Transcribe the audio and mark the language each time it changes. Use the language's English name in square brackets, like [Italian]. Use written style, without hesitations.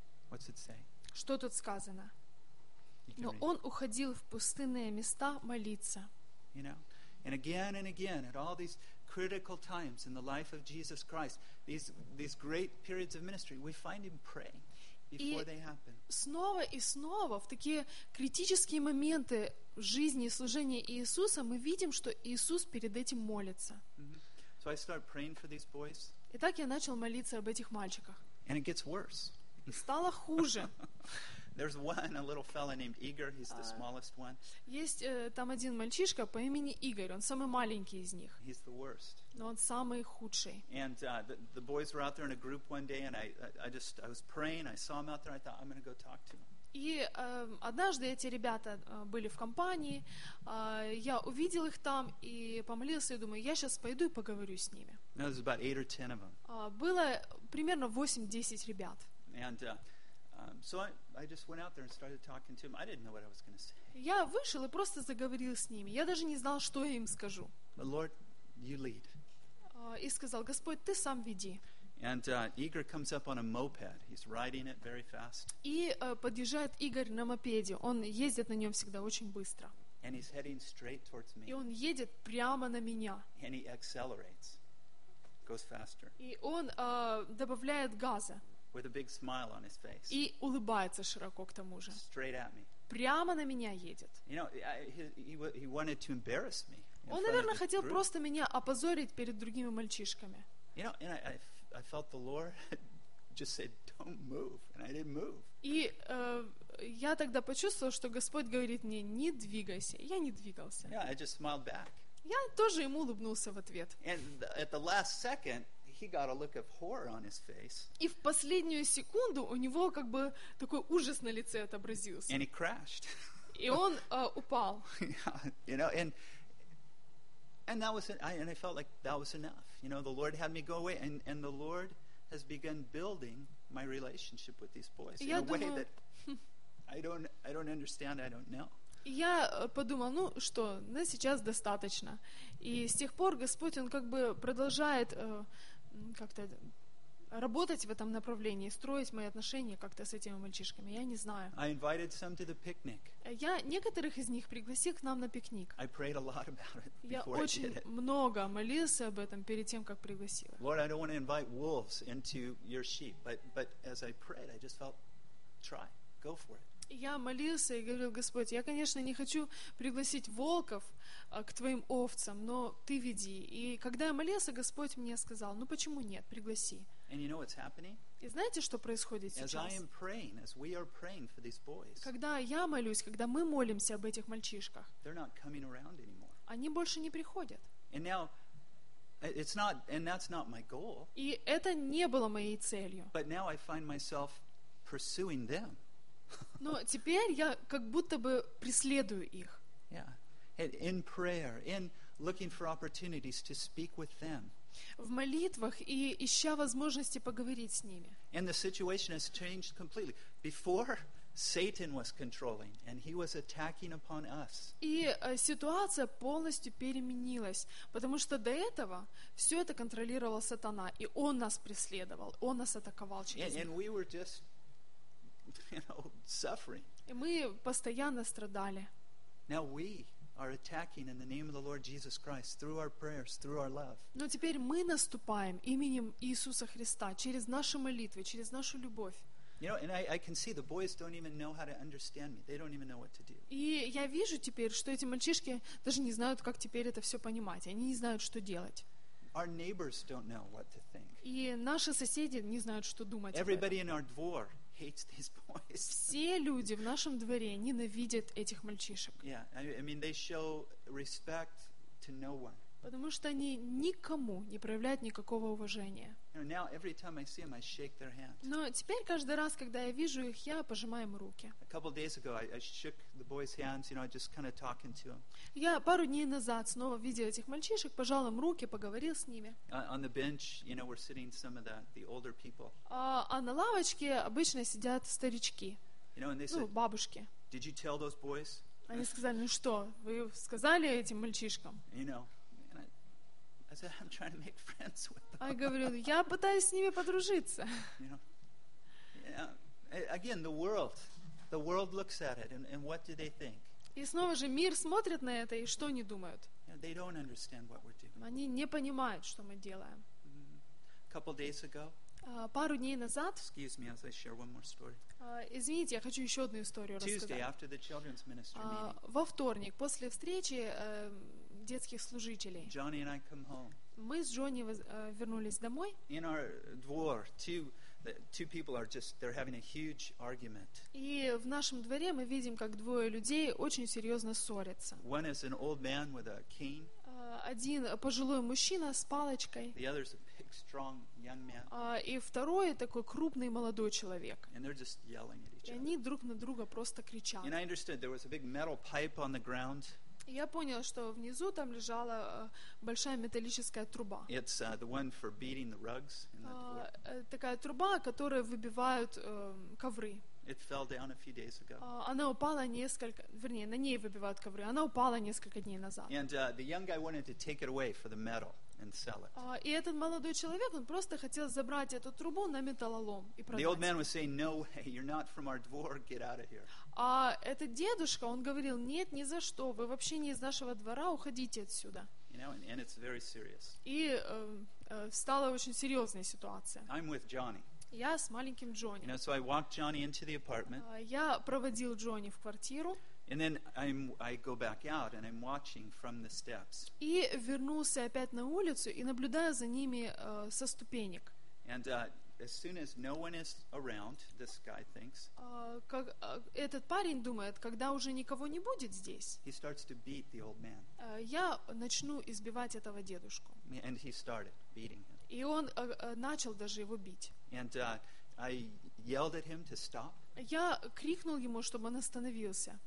[English] What's it say? [Russian] Что тут сказано? Но он уходил в пустынные места молиться. [English] You know? And again and again, at all these critical times in the life of Jesus Christ, these great periods of ministry, we find him praying before they happen. [Russian] Снова и снова в такие критические моменты в жизни и служении Иисуса мы видим, что Иисус перед этим молится. [English] Mm-hmm. So I start praying for these boys. [Russian] Итак, я начал молиться об этих мальчиках. [English] And it gets worse. [Russian] И стало хуже. [English] There's one, a little fella named Igor. He's the smallest one. [Russian] Есть там один мальчишка по имени Игорь. Он самый маленький из них. [English] He's the worst. [Russian] Но он самый худший. [English] And the boys were out there in a group one day, and I was praying. I saw him out there. I thought, I'm going to go talk to him. [Russian] И однажды эти ребята были в компании. Я увидел их там и помолился. И думаю, я сейчас пойду и поговорю с ними. [English] Now, there's about 8 or 10 of them. [Russian] Было примерно 8-10 ребят. [English] And so I just went out there and started talking to him. I didn't know what I was going to say. [Russian] Я вышел и просто заговорил с ними. Я даже не знал, что я им скажу. [English] But Lord, you lead. [Russian] И сказал, Господь, ты сам веди. [English] And Igor comes up on a moped. He's riding it very fast. [Russian] И подъезжает Игорь на мопеде. Он ездит на нем всегда очень быстро. [English] And he's heading straight towards me. [Russian] И он едет прямо на меня. [English] And he accelerates. Goes faster. [Russian] И он добавляет газа. [English] With a big smile on his face. [Russian] И улыбается широко к тому же. [English] Straight at me. [Russian] Прямо на меня едет. [English] You know, he wanted to embarrass me. [Russian] Он, наверное, хотел просто меня опозорить перед другими мальчишками. [English] You know, and I felt the Lord just said, "Don't move," and I didn't move. [Russian] И я тогда почувствовал, что Господь говорит мне: "Не двигайся." Я не двигался. [English] Yeah, I just smiled back. [Russian] Я тоже ему улыбнулся в ответ. [English] And at the last second. He got a look of horror on his face. [Russian] И в последнюю секунду у него как бы такой ужас на лице отобразился. [English] And he crashed. [Russian] И он упал. [English] Yeah, you know, and that was and I felt like that was enough. You know, the Lord had me go away, and the Lord has begun building my relationship with these boys in a way that I don't understand. I don't know. [Russian] Я подумал, ну что, на сейчас достаточно. И с тех пор Господь, он как бы продолжает как-то работать в этом направлении, строить мои отношения как-то с этими мальчишками. Я не знаю. [English] I invited some to the picnic. [Russian] Я некоторых из них пригласил к нам на пикник. [English] I prayed a lot about it before I did it. [Russian] Я очень много молился об этом перед тем, как пригласил. [English] Lord, I don't want to invite wolves into your sheep, but as I prayed, I just felt, try, go for it. [Russian] Я молился и говорил, Господь, я, конечно, не хочу пригласить волков к твоим овцам, но ты веди. И когда я молился, Господь мне сказал, ну почему нет, пригласи. [English] And you know what's happening? [Russian] И знаете, что происходит [English] as [Russian] сейчас? [English] I am praying, as we are praying for these boys, [Russian] когда я молюсь, когда мы молимся об этих мальчишках, [English] they're not coming around anymore. [Russian] Они больше не приходят. [English] And now, it's not, and that's not my goal. [Russian] И это не было моей целью. [English] But now I find myself pursuing them. [Russian] Но теперь я как будто бы преследую их. [English] Yeah. In prayer, in looking for opportunities to speak with them. [Russian] В молитвах и ища возможности поговорить с ними. [English] And the situation has changed completely. Before, Satan was controlling, and he was attacking upon us. [Russian] И ситуация полностью переменилась, потому что до этого все это контролировал сатана, и он нас преследовал, он нас атаковал через них. [English] And we were just, you know, suffering. [Russian] И мы постоянно страдали. [English] Now we are attacking in the name of the Lord Jesus Christ through our prayers, through our love. [Russian] Но теперь мы наступаем именем Иисуса Христа через наши молитвы, через нашу любовь. [English] You know, and I can see the boys don't even know how to understand me. They don't even know what to do. [Russian] И я вижу теперь, что эти мальчишки даже не знают, как теперь это все понимать. Они не знают, что делать. [English] Our neighbors don't know what to think. [Russian] И наши соседи не знают, что думать. [English] Everybody in our dvor hates these boys. [Russian] Все люди в нашем дворе ненавидят этих мальчишек. [English] Yeah, I mean they show respect to no one. [Russian] Потому что они никому не проявляют никакого уважения. [English] Now, every time I see them, I shake their hands. [Russian] Но теперь каждый раз, когда я вижу их, я пожимаю им руки. [English] A couple days ago, I shook the boy's hands, you know, just kind of talking to him. [Russian] Я пару дней назад снова видел этих мальчишек, пожал им руки, поговорил с ними. [English] On the bench, you know, were sitting some of the older people. [Russian] А на лавочке обычно сидят старички. [English] You know, and they said, [Russian] ну, бабушки. [English] Did you tell those boys? [Russian] Они сказали, ну что, вы сказали этим мальчишкам? [English] You know. I said, I'm trying to make friends with them. [Russian] А я говорю, я пытаюсь с ними подружиться. [English] You know, yeah, again, the world looks at it, and what do they think? [Russian] И снова же мир смотрит на это, и что они думают? [English] Yeah, they don't understand what we're doing. [Russian] Они не понимают, что мы делаем. [English] A couple days ago. [Russian] Пару дней назад. [English] Excuse me, as I share one more story. [Russian] Извините, я хочу еще одну историю [English] Tuesday, [Russian] рассказать. [English] Tuesday after the children's ministry meeting. [Russian] Во вторник после встречи. Детских служителей. [English] Johnny and I come home. [Russian] Мы с Джонни вернулись домой. [English] In our dvor, two people are just they're having a huge argument. [Russian] И в нашем дворе мы видим, как двое людей очень серьезно ссорятся. [English] One is an old man with a cane. [Russian] Один пожилой мужчина с палочкой. [English] The other is a big, strong young man. [Russian] И второй такой крупный молодой человек. [English] And they're just yelling at each other. [Russian] И они друг на друга просто кричат. [English] And I understood there was a big metal pipe on the ground. [Russian] Я понял, что внизу там лежала большая металлическая труба. [English] It's the one for beating the rugs. [Russian] Такая труба, которой выбивают ковры. [English] It fell down a few days ago. [Russian] Она упала несколько, вернее, на ней выбивают ковры. Она упала несколько дней назад. [English] And the young guy wanted to take it away for the metal and sell it. [Russian] И этот молодой человек, он просто хотел забрать эту трубу на металлолом и продать. [English] The old man was saying, "No way, you're not from our dvor. Get out of here." [Russian] А этот дедушка, он говорил, нет, ни за что, вы вообще не из нашего двора, уходите отсюда. [English] You know, and it's very serious. [Russian] И стала очень серьезная ситуация. [English] I'm with Johnny. [Russian] Я с маленьким Джонни. [English] You know, so I walked Johnny into the apartment. [Russian] Я проводил Джонни в квартиру. [English] And then I go back out and I'm watching from the steps. [Russian] И вернулся опять на улицу и наблюдаю за ними со ступенек. [English] And as soon as no one is around, this guy thinks. [Russian] Этот парень думает, когда уже никого не будет здесь. [English] He starts to beat the old man. [Russian] Я начну избивать этого дедушку. [English] And he started beating him. [Russian] И он начал даже его бить. [English] And I yelled at him to stop. [Russian] Я крикнул ему, чтобы он остановился.